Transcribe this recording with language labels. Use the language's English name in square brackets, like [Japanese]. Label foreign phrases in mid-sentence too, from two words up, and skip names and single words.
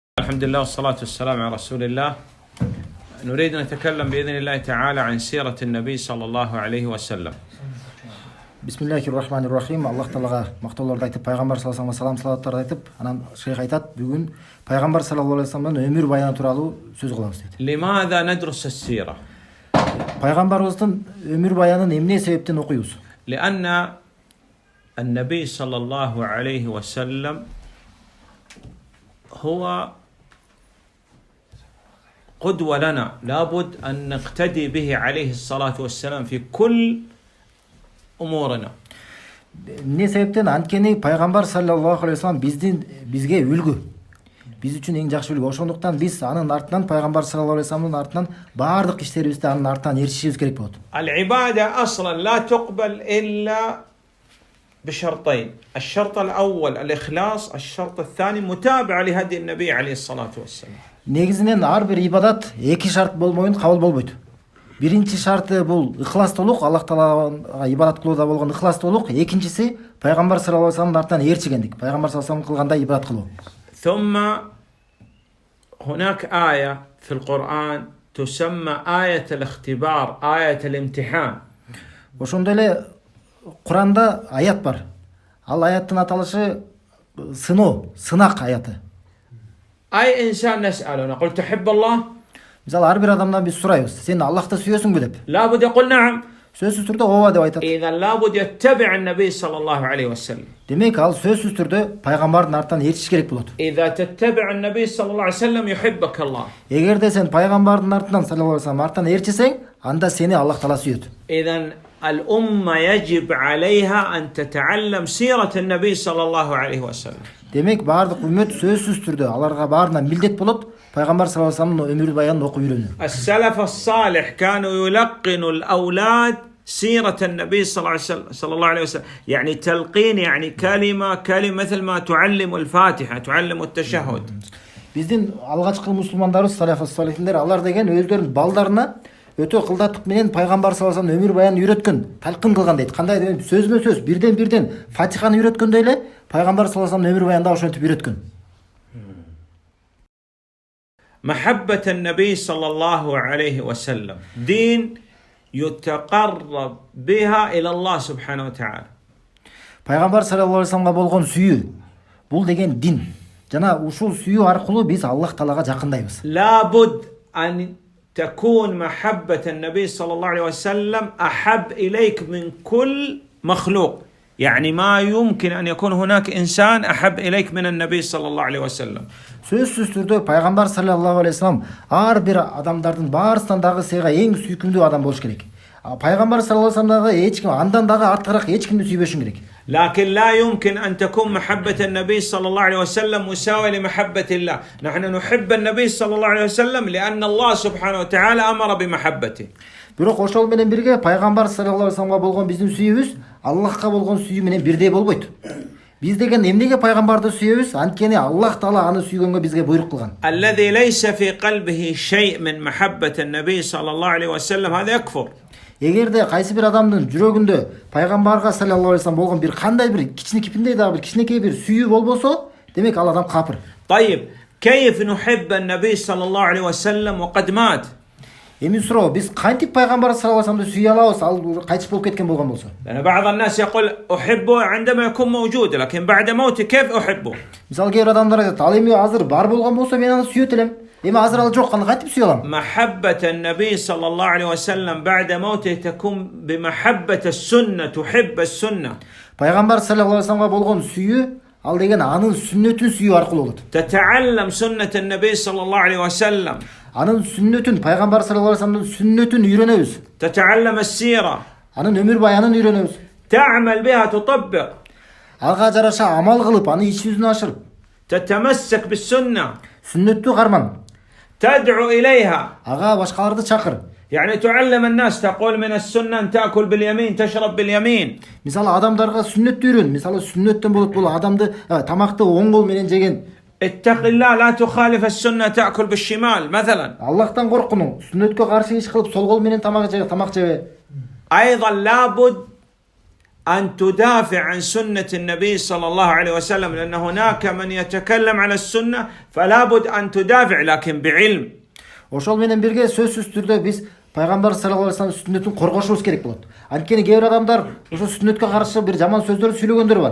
[Arabic] الحمد لله والصلاة والسلام على رسول الله. نريد أن نتكلم بإذن الله تعالى عن سيرة النبي صلى الله عليه وسلم. Bismillahirrahmanirrahim. [Kyrgyz] Аллах Таалаға мақтауларды айтып, пайғамбар [Arabic] صلى الله عليه وسلم [Kyrgyz] салаваттарды айтып, анан шейх айтат, бүгін пайғамбар [Arabic] صلى الله عليه وسلم [Kyrgyz] өмір баяны туралы сөз кылабыз дейді. [Arabic] لماذا ندرس السيرة؟ [Kyrgyz] Пайғамбарыбыздың өмір баянын эмне себептен окуйбуз? [Arabic] لأن النبي صلى الله عليه وسلم هو قدوة لنا، لابد أن نقتدي به عليه الصلاة والسلام في كل أمورنا. [Kyrgyz] Эмне себептен? Анткени пайғамбар [Arabic] صلى الله عليه وسلم [Kyrgyz] бизге үлгү. Биз үчүн эң жакшы үлгү. Ошондуктан биз анын артынан, пайғамбар [Arabic] صلى الله عليه وسلم [Kyrgyz] артынан баардык иштерибизди анын артынан эришишибиз керек болот. [Arabic] العبادة أصلا لا تقبل إلا بشرطين، الشرط الأول الإخلاص، الشرط الثاني متابعة لهدي النبي عليه الصلاة والسلام. [Kyrgyz] Негизинен ар бир ибадат эки шарт болмойын кабыл болбойт. Биринчи шарты бул ыхластуулук, Аллах Таалага ибадат кылууда болгон ыхластуулук. Экинчиси пайгамбар [Arabic] صلى الله عليه وسلم [Kyrgyz] артынан ээрчигендик. Пайгамбар [Arabic] صلى الله عليه وسلم [Kyrgyz] кылгандай ибадат кылуу. [Arabic] ثم هناك آية في القرآن تسمى آية الاختبار، آية الامتحان. [Kyrgyz] Ошондой эле Куранда аят бар. Ал аяттын аталышы сыноо, сынак аяты. [Arabic] أي إنسان نسأله نقول تحب الله؟ [Kyrgyz] Мисалы, ар бир адамдан биз сурайбыз, сен Аллахты сүйөсүңбү деп. [Arabic] لابد يقول نعم. [Kyrgyz] Сөзсүз түрдө ооба деп айтат. [Arabic] إذا لابد يتبع النبي صلى الله عليه وسلم. [Kyrgyz] Демек, ал сөзсүз түрдө пайгамбардын артынан ээрчиш керек болот. [Arabic] إذا تتبع النبي صلى الله عليه وسلم يحبك الله. [Kyrgyz] Эгерде сен пайгамбардын артынан [Arabic] صلى الله عليه وسلم [Kyrgyz] артынан ээрчисең, анда сени Аллах Таала сүйөт. [Arabic] إذا الأمة يجب عليها أن تتعلم سيرة النبي صلى الله عليه وسلم. [Kyrgyz] Демек, баардык үммөт сөзсүз түрдө аларга баарына милдет болот, пайгамбар [Arabic] صلى الله عليه وسلم [Kyrgyz] өмүр баянын окуп үйрөнүү. [Arabic] السلف الصالح كانوا يلقنوا الأولاد سيرة النبي صلى الله عليه وسلم، يعني تلقين، يعني كلمة مثل ما تعلم الفاتحة، تعلم التشهد. [Kyrgyz] Биздин алгачкы мусулмандарыбыз, салаф-салихиндер, алар деген өздөрүнүн балдарына өтө кылдаттык менен пайгамбар [Arabic] صلى الله عليه وسلم [Kyrgyz] өмүр баянын үйрөткөн, талкын кылган дейт. Кандай деген сөзмө-сөз, бирден Фатиханы үйрөткөндөй эле пайгамбар [Arabic] صلى الله عليه وسلم [Kyrgyz] өмүр баянда ошентип үйрөткөн. [Arabic] محبة النبي صلى الله عليه وسلم دين يتقرب بها إلى الله سبحانه وتعالى. [Kyrgyz] Пайгамбар [Arabic] صلى الله عليه وسلم [Kyrgyz] болгон сүйүү, бул деген дин. Жана ушул сүйүү аркылуу биз Аллах Таалага жакындайбыз. [Arabic] لابد أن تكون محبة النبي صلى الله عليه وسلم أحب إليك من كل مخلوق، يعني ما يمكن أن يكون هناك إنسان أحب إليك من النبي صلى الله عليه وسلم. [Kyrgyz] Сөзсүз түрдө пайгамбар [Arabic] صلى الله عليه وسلم [Kyrgyz] ар бир адамдардын баарысынан дагы сыйга эң сүйкүмдүү адам болуш керек. Пайгамбар [Arabic] صلى الله عليه وسلم [Kyrgyz] дагы эч ким андан дагы артыгыраак эч кимди сүйбөшүң керек. [Arabic] لكن لا يمكن أن تكون محبة النبي صلى الله عليه وسلم مساوية لمحبة الله. نحن نحب النبي صلى الله عليه وسلم لأن الله سبحانه وتعالى أمر بمحبته. [Kyrgyz] Бирок ошол менен бирге пайгамбар [Arabic] صلى الله عليه وسلم [Kyrgyz] болгон биздин сүйүүбүз Аллахка болгон сүйүү менен бирдей болбойт. Биз деген эмнеге пайгамбарды сүйөбүз? Анткени Аллах Таала аны сүйгөнгө бизге буйрук кылган. [Arabic] الذي ليس في قلبه شيء من محبة النبي صلى الله عليه وسلم هذا يكفر. [Kyrgyz] Эгерде кайсы бир адамдын жүрөгүндө пайгамбарга [Arabic] صلى الله عليه وسلم [Kyrgyz] болгон бир кандай бир кичинекей дагы бир кичинекей бир сүйүү болбосо, демек ал адам капыр. [Arabic] طيب كيف نحب النبي صلى الله عليه وسلم وقد مات؟ [Kyrgyz] Эми суроо, биз кантип пайгамбар [Arabic] صلى الله عليه وسلم [Kyrgyz] сүйө алабыз, ал кайтып болуп кеткен болгон болсо? [Arabic] لأن بعض الناس يقول أحبه عندما يكون موجود لكن بعد موته كيف أحبه؟ [Kyrgyz] Мисалы, кээ бир адамдар айтат, ал эми азыр бар болгон болсо мен аны сүйөт элем. Эми азыр ал жок, кандай кантип сүйө алам? [Arabic] محبة النبي صلى الله عليه وسلم بعد موته تكون بمحبة السنة، تحب السنة. [Kyrgyz] Пайгамбар [Arabic] صلى الله عليه وسلم [Kyrgyz] болгон сүйүү, ал деген анын сүннөтүн сүйүү аркылуу болот. [Arabic] تتعلم سنة النبي صلى الله عليه وسلم. [Kyrgyz] Анын сүннөтүн, пайгамбар [Arabic] صلى الله عليه وسلم [Kyrgyz] сүннөтүн үйрөнөбүз. [Arabic] تتعلم السيرة. [Kyrgyz] Анын өмүр баянын үйрөнөбүз. [Arabic] تعمل بها، تطبق. [Kyrgyz] Алга жараша амал кылып, аны иш жүзүнө ашырып, [Arabic] تتمسك بالسنة. [Kyrgyz] сүннөттү карман. [Arabic] تدعو إليها. [Kyrgyz] Ага башкаларды чакыр. [Arabic] يعني تعلم الناس، تقول من السنة أن تأكل باليمين تشرب باليمين. [Kyrgyz] Мисалы, адамдарга сүннөттү үйрөн. Мисалы, сүннөттөн болот бул адамды тамакты оң кол менен жеген. [Arabic] اتق الله لا تخالف السنة تأكل بالشمال مثلا. [Kyrgyz] Аллахтан коркуну, сүннөткө каршы иш кылып сол кол менен тамак жебе. [Arabic] أيضا لابد أن تدافع عن سنة النبي صلى الله عليه وسلم، لأن هناك من يتكلم على السنة فلا بد أن تدافع لكن بعلم. [Kyrgyz] Ошол менен бирге сөзсүз түрдө биз пайгамбар [Arabic] صلى الله عليه وسلم [Kyrgyz] сүннөтүн коргошубуз керек болот. Анткени кээ бир адамдар ошо сүннөткө каршы бир жаман сөздөрдү сүйлөгөндөр бар.